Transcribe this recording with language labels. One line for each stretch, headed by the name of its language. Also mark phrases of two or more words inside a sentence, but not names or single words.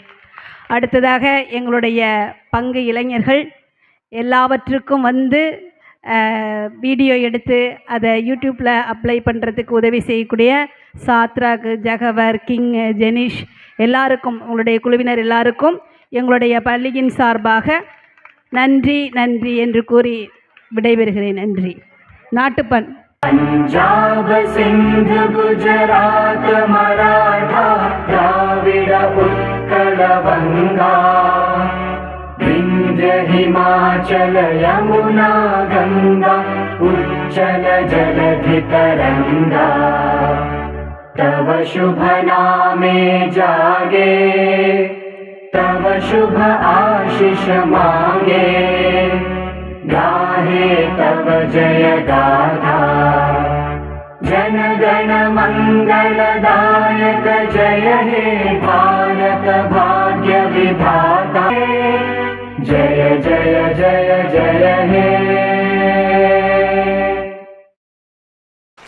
Tamil: அடுத்ததாக எங்களுடைய பங்கு இளைஞர்கள் எல்லாவற்றுக்கும் வந்து வீடியோ எடுத்து அதை யூடியூப்பில் அப்ளை பண்ணுறதுக்கு உதவி செய்யக்கூடிய சாத்ராக், ஜகவர், கிங், ஜெனிஷ் எல்லாருக்கும் உங்களுடைய குழுவினர் எல்லாருக்கும் எங்களுடைய பள்ளியின் சார்பாக நன்றி நன்றி என்று கூறி விடைபெறுகிறேன். நன்றி. நாட்டுப்பண்.
Bangla: পঞ্জাব সিন্ধু গুজরাট মরাঠা দ্রাবিড় উৎকল বঙ্গ বিন্ধ্য হিমাচল যমুনা গঙ্গা উচ্ছল জলধি তরঙ্গ তব শুভ নামে জাগে তব শুভ আশিস মাগে গাহে তব জয় গাথা জন গণ মঙ্গলদায়ক জয় হে ভারত ভাগ্য বিধাতা জয় জয় জয় জয় হে